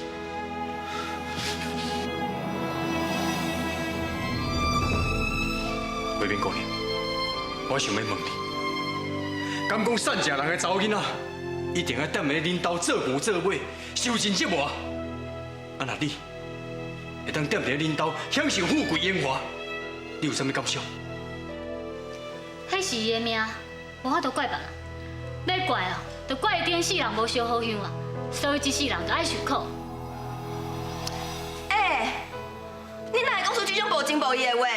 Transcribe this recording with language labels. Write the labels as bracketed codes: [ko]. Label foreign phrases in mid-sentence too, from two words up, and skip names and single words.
[nan] 贵宾姑娘，我想要问你，敢讲善食人的查某囡仔，一定要踮咧恁兜做牛做马，受尽折磨？那你会当踮咧恁兜享受富贵荣华，你有啥物感想？迄是伊的命，无法度怪别人。要怪哦，就怪伊顶世人无烧好香啊，所以这世人就爱受苦。你哪会讲出这种无情无义的话？